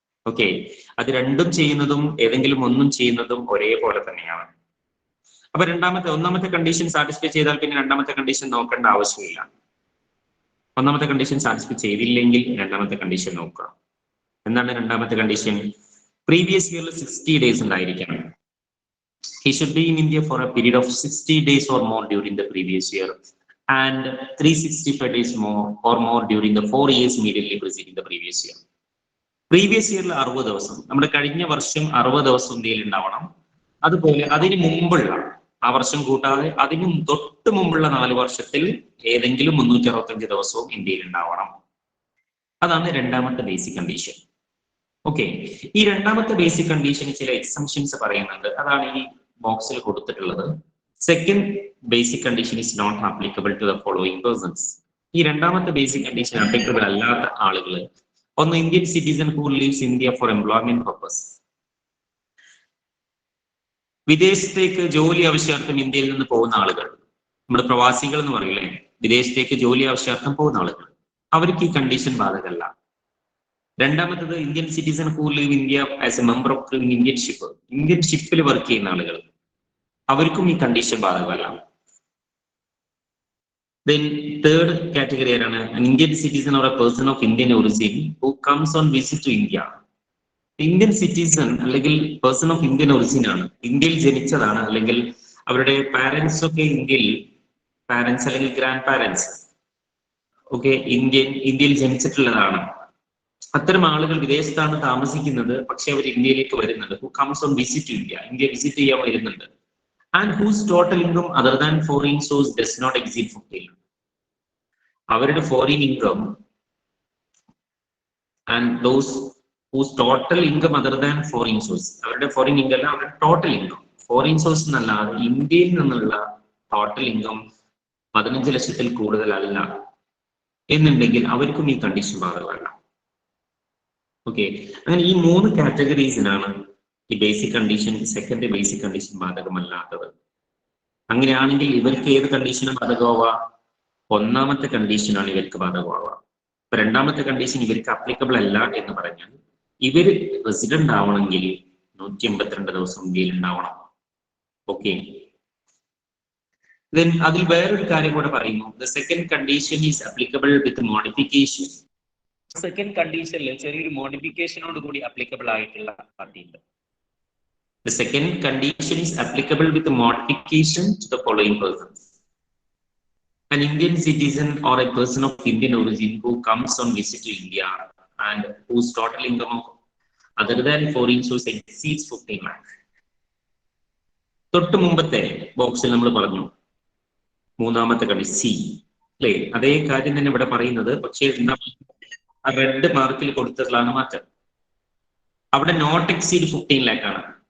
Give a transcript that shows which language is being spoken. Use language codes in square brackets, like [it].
[ml] Okay, അത് രണ്ടും ചെയ്യുന്നതും ഏതെങ്കിലും ഒന്നും ചെയ്യുന്നതും ഒരേപോലെ തന്നെയാണ്. അപ്പൊ ഒന്നാമത്തെ കണ്ടീഷൻ സാറ്റിസ്ഫൈ ചെയ്താൽ പിന്നെ രണ്ടാമത്തെ കണ്ടീഷൻ നോക്കേണ്ട ആവശ്യമില്ല. ഒന്നാമത്തെ കണ്ടീഷൻ സാറ്റിസ്ഫൈ ചെയ്തില്ലെങ്കിൽ രണ്ടാമത്തെ കണ്ടീഷൻ നോക്കുക. എന്താണ് രണ്ടാമത്തെ കണ്ടീഷൻ? പ്രീവിയസ് ഇയറിൽ 60 days ഉണ്ടായിരിക്കണം. [en] He should be in India for a period of 60 days or more during the previous year and 365 days more during the 4 years immediately preceding the previous year. [ml] Previous ഇയറിൽ 60 ദിവസം, നമ്മുടെ കഴിഞ്ഞ വർഷം 60 ദിവസം ഇന്ത്യയിൽ ഉണ്ടാവണം. അതുപോലെ അതിന് മുമ്പുള്ള ആ വർഷം കൂട്ടാതെ അതിന് തൊട്ട് മുമ്പുള്ള 4 വർഷത്തിൽ ഏതെങ്കിലും 365 ദിവസവും ഇന്ത്യയിൽ ഉണ്ടാവണം. അതാണ് രണ്ടാമത്തെ ബേസിക് കണ്ടീഷൻ. ഓക്കെ, ഈ രണ്ടാമത്തെ ബേസിക് കണ്ടീഷന് ചില എക്സംഷൻസ് പറയുന്നുണ്ട്. അതാണ് ഈ ബോക്സിൽ കൊടുത്തിട്ടുള്ളത്. [en] Second basic condition is not applicable to the following persons. [ml] ഈ രണ്ടാമത്തെ ബേസിക് കണ്ടീഷൻ ആപ്ലിക്കബിൾ അല്ലാത്ത ആളുകൾ, ഒന്ന് [en] Indian citizen who lives India for employment purpose. [ml] വിദേശത്തേക്ക് ജോലി ആവശ്യാർത്ഥം ഇന്ത്യയിൽ നിന്ന് പോകുന്ന ആളുകൾ, നമ്മുടെ പ്രവാസികൾ എന്ന് പറയില്ലേ, വിദേശത്തേക്ക് ജോലി ആവശ്യാർത്ഥം പോകുന്ന ആളുകൾ, അവർക്ക് ഈ കണ്ടീഷൻ ബാധകമല്ല. രണ്ടാമത്തത് [en] Indian citizen who live India as a member of Indian ship, [ml] Indian ഷിപ്പിൽ വർക്ക് ചെയ്യുന്ന ആളുകൾ, അവർക്കും ഈ കണ്ടീഷൻ ബാധകമല്ല. [en] Then third category ആണ് an Indian citizen or a person of Indian origin who comes on visit to India. [ml] Indian citizen അല്ലെങ്കിൽ person of Indian origin ആണ്, ഇന്ത്യയിൽ ജനിച്ചതാണ്, അല്ലെങ്കിൽ അവരുടെ പാരന്റ്സ് ഒക്കെ ഇന്ത്യയിൽ, പാരന്റ്സ് അല്ലെങ്കിൽ ഗ്രാൻഡ് പാരന്റ്സ് ഒക്കെ ഇന്ത്യയിൽ ജനിച്ചിട്ടുള്ളതാണ്. അത്തരം ആളുകൾ വിദേശത്താണ് താമസിക്കുന്നത്, പക്ഷെ അവർ ഇന്ത്യയിലേക്ക് വരുന്നുണ്ട്. [en] who comes on visit to India, [ml] India visit ചെയ്യാൻ വരുന്നുണ്ട്. [en] and whose total income other than foreign source does not exceed 15 lakh. [ml] അവരുടെ foreign income [en] and those whose total income other than foreign source, [ml] അവരുടെ foreign income അല്ല, അവരുടെ total income, foreign source എന്നല്ലാതെ ഇന്ത്യയിൽ നിന്നുള്ള total income 15 ലക്ഷത്തിൽ കൂടുതലല്ല എന്നുണ്ടെങ്കിൽ അവർക്കും ഈ കണ്ടീഷൻ ബാധകമല്ല. ഓക്കെ, അങ്ങനെ ഈ 3 കാറ്റഗറീസിനാണ് ഈ basic condition, second basic condition ബാധകമല്ലാത്തത്. അങ്ങനെയാണെങ്കിൽ ഇവർക്ക് ഏത് കണ്ടീഷനും ബാധകമാവുക? ഒന്നാമത്തെ കണ്ടീഷനാണ് ഇവർക്ക് ബാധകമാവുക. അപ്പൊ രണ്ടാമത്തെ കണ്ടീഷൻ ഇവർക്ക് അപ്ലിക്കബിൾ അല്ല എന്ന് പറഞ്ഞാൽ ഇവർ റെസിഡന്റ് ആവണമെങ്കിൽ 182 ദിവസം ഇന്ത്യയിൽ ഉണ്ടാവണം. ഓക്കെ, അതിൽ വേറൊരു കാര്യം കൂടെ പറയുന്നു. [en] The second condition is applicable with modification. [ml] Second കണ്ടീഷനിൽ ചെറിയൊരു മോഡിഫിക്കേഷനോട് കൂടി അപ്ലിക്കബിൾ ആയിട്ടുള്ള പാർട്ടിയുണ്ട്. [en] The second condition is applicable with a modification to the following persons: an Indian citizen or a person of Indian origin who comes on visit to India and whose total income other than foreign source exceeds 15 lakh. [ml] തൊട്ട് മുമ്പത്തെ ബോക്സിൽ നമ്മൾ പറഞ്ഞു മൂന്നാമത്തെ condition C അല്ലേ, അതേ കാര്യം തന്നെ ഇവിടെ പറയുന്നത്. പക്ഷേ റെഡ് മാർക്കിൽ കൊടുത്തതിലാണ് മാറ്റം. അവിടെ നോട്ട് എക്സീഡ് 15 lakh ആണ്.